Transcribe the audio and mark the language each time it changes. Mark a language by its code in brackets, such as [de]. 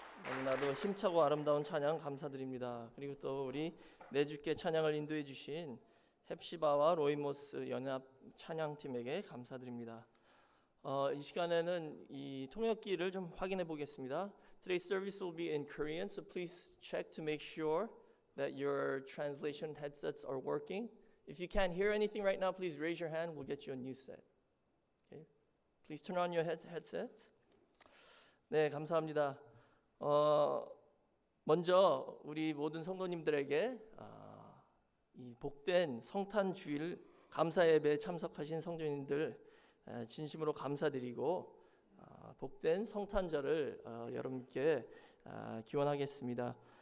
[ko] 너무나도 힘차고 아름다운 찬양 감사드립니다. 그리고 또 우리 내주께 찬양을 인도해 주신 헵시바와 로이모스 연합 찬양팀에게 감사드립니다. 이 시간에는 이 통역기를 좀 확인해 보겠습니다. [en] Today's service will be in Korean, so please check to make sure that your translation headsets are working. If you can't hear anything right now, please raise your hand. We'll get you a new set. Okay? Please turn on your headsets. [ko] 네, 감사합니다. 먼저 우리 모든 성도님들에게 이 복된 성탄 주일 감사 예배에 참석하신 성도님들 진심으로 감사드리고 복된 성탄절을 여러분께 기원하겠습니다.